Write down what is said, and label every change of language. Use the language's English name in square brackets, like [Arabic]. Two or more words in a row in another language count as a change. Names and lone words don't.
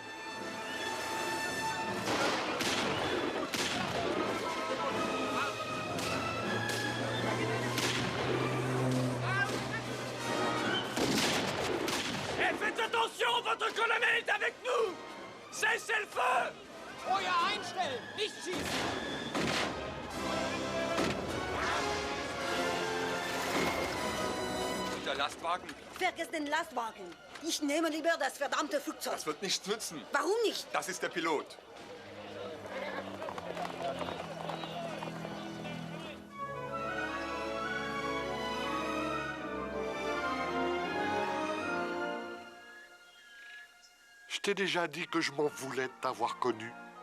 [French] Et faites attention, votre colonel est avec nous! Cessez le feu! [German] Feuer einstellen, nicht schießen! Und der Lastwagen? Vergiss den Lastwagen. Ich nehme lieber das verdammte Flugzeug. Das wird nichts nützen. Warum nicht? Das ist der Pilot. [French] Je t'ai déjà dit que je m'en voulais de t'avoir connu.